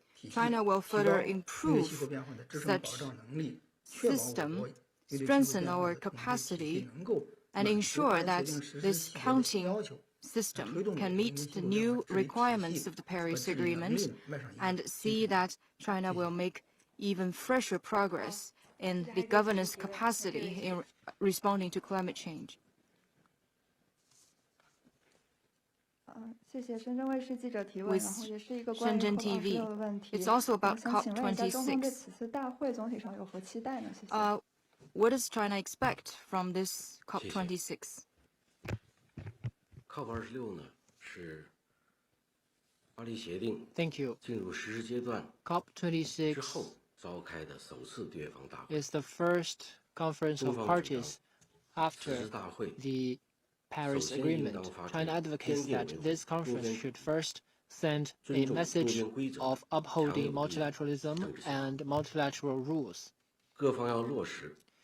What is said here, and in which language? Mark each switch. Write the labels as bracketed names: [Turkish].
[English] China will further improve such system, strengthen our capacity, and ensure that this counting system can meet the new requirements of the Paris Agreement, and see that China will make even fresher progress in the governance capacity in responding to climate change. [Chinese] 谢谢深圳卫视记者提问，然后也是一个关于 [English] TV. [Chinese] 的问题。 [English] It's also about [Chinese] 想请问一下， [English] COP26. [Chinese] 中方对此次大会总体上有何期待呢？谢谢。 [English] What does China expect from this COP26? [Chinese] COP26 呢是巴黎协定 [English] Thank you. [Chinese] 进入实施阶段 [English] COP26 [Chinese] 之后召开的首次缔约方大会 [English] is the first conference of parties after the Paris Agreement. China advocates that this conference should first send a message of upholding multilateralism and multilateral rules. [Chinese] 各方要落实